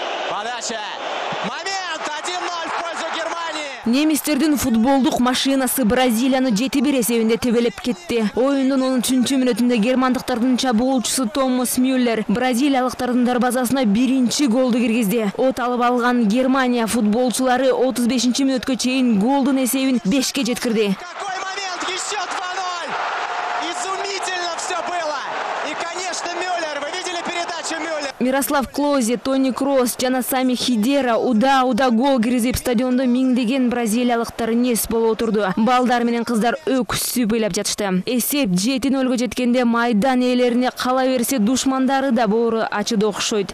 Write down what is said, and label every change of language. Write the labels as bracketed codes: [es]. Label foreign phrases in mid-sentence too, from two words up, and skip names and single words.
[ru] Подача. Момент. 1-0 в пользу Германии. [ky] Немистердин футболдук машинасы Бразилияны 7-1 эсебинде тебелеп кетти. Оюндун 13-чү мүнөтүндө германдыктардын чабуулчусу Томас Мюллер бразилиялыктардын дарбазасына биринчи голду киргизди. От алып алган Германия футболчулары 35-чү мүнөткө чейин голдун эсебин 5-ке жеткирди. [ru] Какой момент? Еще 2-0. Изумительно все было. И, конечно, Мюллер. Вы видели передачу Мюллер? [ky] Мирослав Клозе, Тони Кросс жана Сами Хидера уда гол киргизип стадиондо миңдеген бразилиялыктар нес болуп отурду. Балдар менен кыздар өксүп ыйлап жатышты. Эсеп 7-0 жеткенде майдан ээлерине кала берсе душмандары да боору ачыды окшойт.